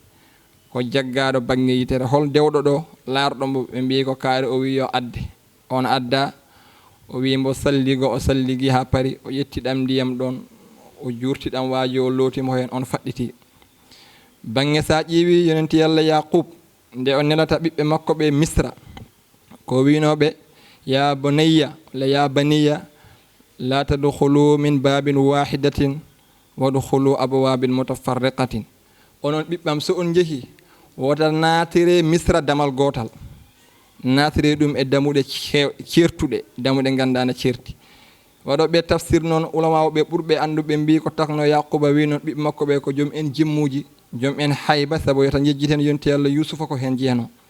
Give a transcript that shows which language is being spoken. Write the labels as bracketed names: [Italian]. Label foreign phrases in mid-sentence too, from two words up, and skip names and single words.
[Fula] ko jaggaɗo banggue yitere hol dewɗo ɗo laarɗombo ɓe mbi ko kaari o wi yo adde on adda o wi mbo salligo o salligi ha paari o ƴettiɗam ndiyam ɗon o jurtiɗam waaji o lootimo hen on faɗɗiti banggue sa ƴeewi yonenti Yallah Yaqub nde o nelata ɓiɓɓe makko ɓe Misra ko winoɓe [Arabic] يا بني لا يا بني لا تدخلوا من باب واحدة وادخلوا أبواب متفرقة [Fula] onon ɓiɓɓam so on jeehi wota naatire Misra damal gotal naatire ɗum e damuɗe certuɗe damuɗe gandana certi waɗoɓe tafsir noon ulamaɓe ɓurɓe anduɓe mbi ko takno Yaquba wi noon ɓiɓɓe makko ɓe ko joom en jimmuji joom en hayba saabu yota jejjiten yonti Yallah Yusufa ko hen jeeno